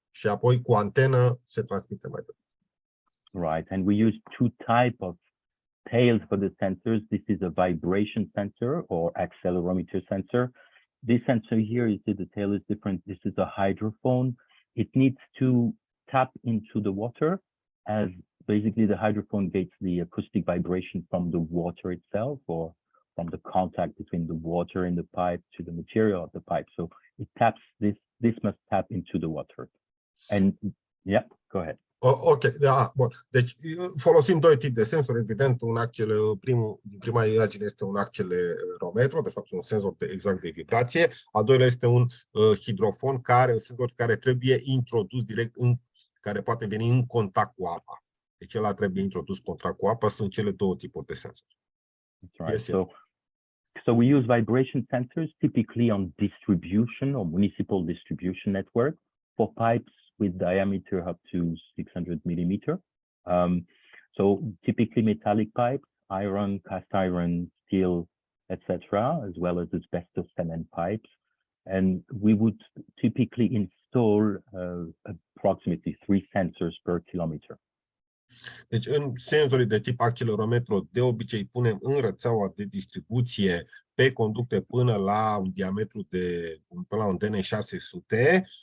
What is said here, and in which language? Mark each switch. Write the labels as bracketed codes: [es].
[ro] Și apoi cu antenă se transmite mai departe. [en] Right, and we use 2 types of tails for the sensors. This is a vibration sensor or accelerometer sensor. This sensor here, you see the tail is different. This is a hydrophone. It needs to tap into the water as basically the hydrophone gets the acoustic vibration from the water itself or from the contact between the water in the pipe to the material of the pipe. So it taps this must tap into the water. And yeah, go ahead. [ro] Ok, da, bun. Deci folosim doi tipi de sensori, evident, prima imagine este un accelerometru, de fapt un senzor exact de vibrație, al doilea este un hidrofon, un senzor care trebuie introdus direct, care poate veni în contact cu apa. Deci ăla trebuie introdus în contact cu apa, sunt cele două tipuri de sensori. [en] That's right. Yes, so we use vibration sensors typically on distribution or municipal distribution network for pipes with diameter up to 600 millimeter. So typically metallic pipes, iron, cast iron, steel, etc., as well as asbestos cement pipes. And we would typically install approximately 3 sensors per kilometer. [ro] Deci în senzorii de tip accelerometru de obicei punem în rețeaua de distribuție pe conducte până la un diametru până la un DN600.